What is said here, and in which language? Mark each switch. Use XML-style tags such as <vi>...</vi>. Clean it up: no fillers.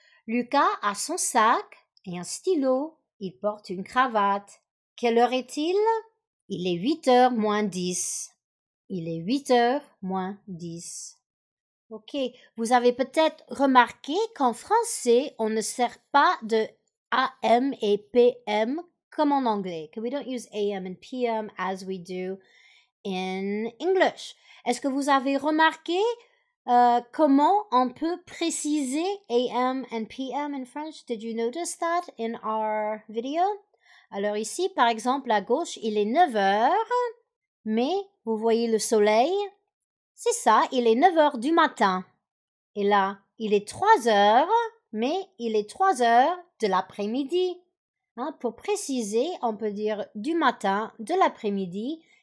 <fr>Lucas a son sac et un stylo. Il porte une cravate. Quelle heure est-il? Il est 8h moins 10. Il est 8h moins 10. Ok, vous avez peut-être remarqué qu'en français, on ne sert pas de AM et PM comme en anglais.</fr> <en>Que we don't use AM and PM as we do in English.</en> <fr>Est-ce que vous avez remarqué comment on peut préciser</fr> <en>AM and PM in French? Did you notice that in our video?</en> <fr>Alors ici, par exemple, à gauche, il est 9h, mais vous voyez le soleil? C'est ça, il est 9h du matin. Et là, il est 3h, mais il est 3h de l'après-midi. Pour préciser, on peut dire du matin, de l'après-midi.</fr>